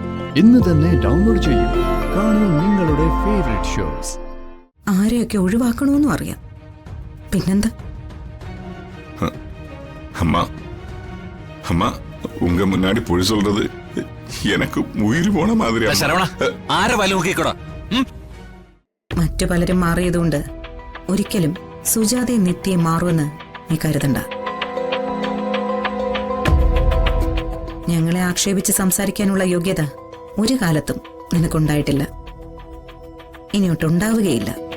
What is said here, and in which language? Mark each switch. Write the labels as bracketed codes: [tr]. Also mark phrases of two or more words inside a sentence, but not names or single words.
[ml] ഇന്ന് തന്നെ ഡൗൺലോഡ് ചെയ്യൂ. കാണൂ നിങ്ങളുടെ ഫേവറേറ്റ് ഷോസ്. ആരെയൊക്കെ ഒഴിവാക്കണമെന്നും അറിയാം. പിന്നെന്താ? [ta] அம்மா அம்மா உங்க முன்னாடி பொய் சொல்றது எனக்கு உயிர் போன மாதிரி. [ml] മറ്റു പലരും മാറിയതുകൊണ്ട് ഒരിക്കലും സുജാതയെ നിത്യെ മാറുമെന്ന് നീ കരുതണ്ട. ഞങ്ങളെ ആക്ഷേപിച്ച് സംസാരിക്കാനുള്ള യോഗ്യത ഒരു കാലത്തും നിനക്കുണ്ടായിട്ടില്ല, ഇനിയൊട്ടുണ്ടാവുകയില്ല.